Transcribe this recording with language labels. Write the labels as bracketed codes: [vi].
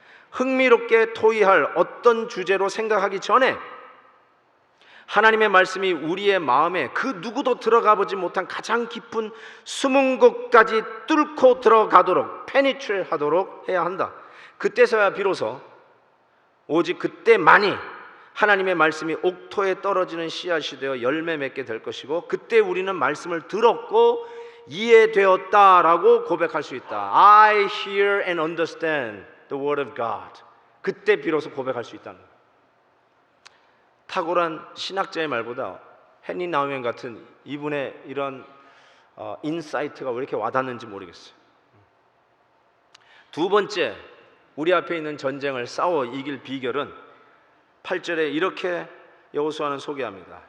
[ko] 흥미롭게 토의할 어떤 주제로 생각하기 전에 하나님의 말씀이 우리의 마음에 그 누구도 들어가 보지 못한 가장 깊은 숨은 곳까지 뚫고 들어가도록 penetrate 하도록 해야 한다. 그때서야 비로소 오직 그때만이 하나님의 말씀이 옥토에 떨어지는 씨앗이 되어 열매 맺게 될 것이고, 그때 우리는 말씀을 들었고 이해되었다라고 고백할 수 있다. [en] I hear and understand the word of God. [ko] 그때 비로소 고백할 수 있다는 거예요. 탁월한 신학자의 말보다 헨리 나우엔 같은 이분의 이런 인사이트가 왜 이렇게 와닿는지 모르겠어요. 두 번째, 우리 앞에 있는 전쟁을 싸워 이길 비결은 8절에 이렇게 여호수아는 소개합니다.